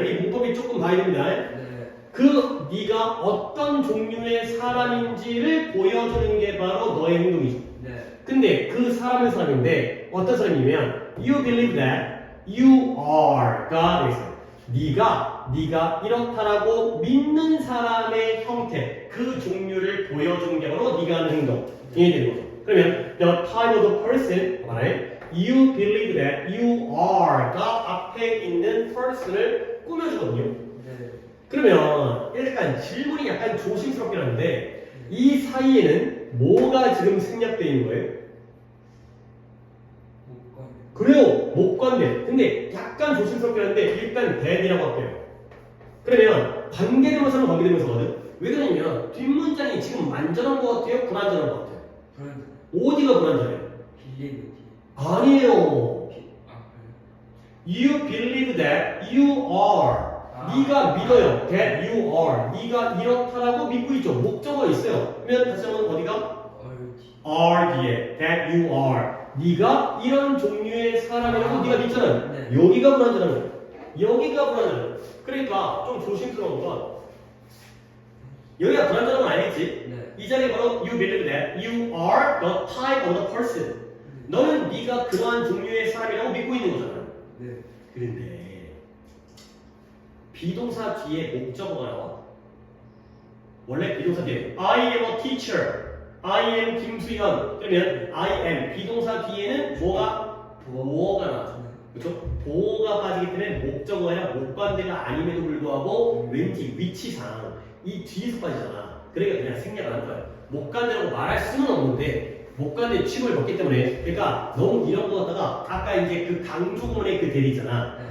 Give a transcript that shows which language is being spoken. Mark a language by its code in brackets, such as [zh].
[ko] 이 문법이 조금 봐야 됩니다. 네가 어떤 종류의 사람인지를 보여주는 게 바로 너의 행동이죠. 근데 그 사람인데 어떤 사람이냐면 [en] you believe that you are가 [ko] 되겠어요. 네가 이렇다라고 믿는 사람의 형태, 그 종류를 보여주는 게 바로 네가 하는 행동이 되는 거죠. [en] 그러면 the type of the person, you believe that you are가 [ko] 앞에 있는 person을 꾸며주거든요. 그러면 약간 질문이 약간 조심스럽긴 한데 이 사이에는 뭐가 지금 생략되어 있는 거예요? 그래요. 목관대. 근데 약간 조심스럽긴 한데 일단 that이라고 할게요. 그러면 관계대명사는 관계대명사거든. 왜 그러냐면 뒷문장이 지금 완전한 것 같아요? 불완전한 것 같아요? 어디가 불완전해요? 아니에요. [en] You believe that you are. [ko] 네가 믿어요. [en] That you are. [ko] 네가 이렇다라고 믿고 있죠. 목적어가 있어요. 그러면 다시 한번 어디가? [en] are 뒤에 that you are. [ko] 네가 이런 종류의 사람이라고 네가 믿잖아요. 여기가 불완전한 거예요. 여기가 불완전한 거예요. 그러니까 좀 조심스러운 건 여기가 불완전한 건 아니겠지? 이 자리에 바로 [en] you believe that you are the type of the person. [ko] 너는 네가 그러한 종류의 사람이라고 믿고 있는 거잖아요. 그런데 비동사 뒤에 목적어가 나와. 원래 비동사 뒤에 [en] I am a teacher, I am 김수현. [ko] 그러면 I am 비동사 뒤에는 뭐가? 보어가 나와요. 그렇죠? 보어가 빠지기 때문에 목적어가 아니라 목관대가 아님에도 불구하고 왠지 위치상 이 뒤에서 빠지잖아. 그러니까 그냥 생략을 하는 거예요. 목관대라고 말할 수는 없는데 목관대 취급을 받기 때문에 그러니까 너무 이런 거 갖다가 아까 이제 그 강조문의 그 대리 있잖아.